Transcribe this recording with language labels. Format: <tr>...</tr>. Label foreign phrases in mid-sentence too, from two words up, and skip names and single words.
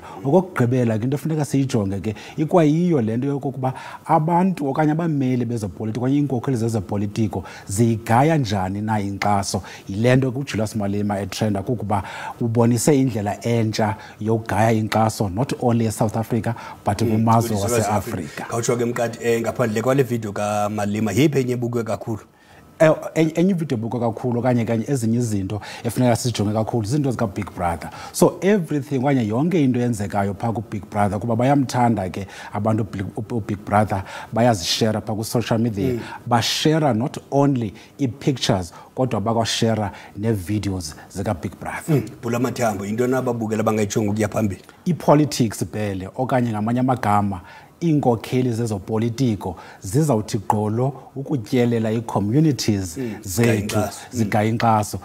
<xh>Okokugqibela ke into efuneka siyijonge ke ikwayiyo lento yokokuba abantu okanye abameli bezopolitiko okanye iinkokheli zezopolitiko ziyigaya njani na inkxaso. Yile nto uJulius Malema etrenda kukuba ubonise indlela entsha yokugaya inkxaso</xh> <en>not only</en> <xh>eSouth Africa but kumazwe waseAfrika. Khawutsho ke Mkati ngaphandle kwale video kaMalema yiphi enye ebukwe kakhulu? Enye video ebukwe kakhulu kanye ezinye izinto efuneka sijonge kakhulu izinto zika Big Brother.</xh> <en>So everything</en> <xh>kanye yonke into yenzekayo phaa ku Big Brother kuba bayamthanda ke abantu Big Brother bayazishare phaa ku</xh> <en>social media.</en> <xh>Bashare</xh> <en>not only</en> <xh>i-pictures kodwa bakwashare ne-videos zika Big Brother. Phula Mathambo into nababukela bangayijonga ukuya phambili. I-politics Bhele okanye ngamanye amagama iinkokheli zezopolitiko zizawuthi gqolo ukutyelela ii-communities zethu zigaya inkxaso.</xh>